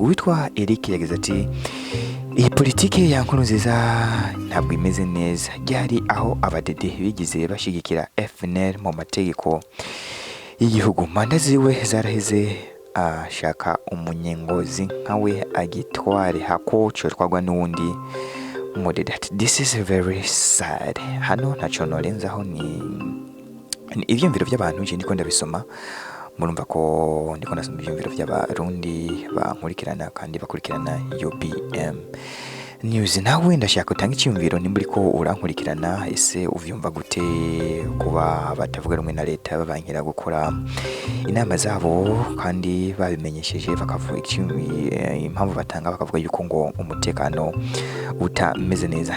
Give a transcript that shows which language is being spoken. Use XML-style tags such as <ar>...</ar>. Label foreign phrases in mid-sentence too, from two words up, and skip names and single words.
<rn>Witwa Eric yagize ati iyi politike ya Nkurunziza ntabwo imeze neza, ryari aho abadede bigize bashigikira FNL mu mategeko y'igihugu, manda ziwe zaraheze, ashaka umunyengozi nkawe agitware hako cyotwagwa n'undi mudede.</rn> <en>This is very sad.</en> <rn>Hano ntaco norenzaho, ni ivyumviro by'abantu je ndiko ndabisoma, murumva ko ndiko nasoma ivyumviro by'abarundi bankurikirana kandi bakurikirana UBM News. Nawe ndashaka utanga icyumviro nimba uriko urankurikirana, ese uvyumva gute kuba batavuga rumwe na leta babankira gukora inama zabo kandi babimenyesheje bakavuga impamvu batanga bakavuga yuko ngo umutekano utameze neza?</rn>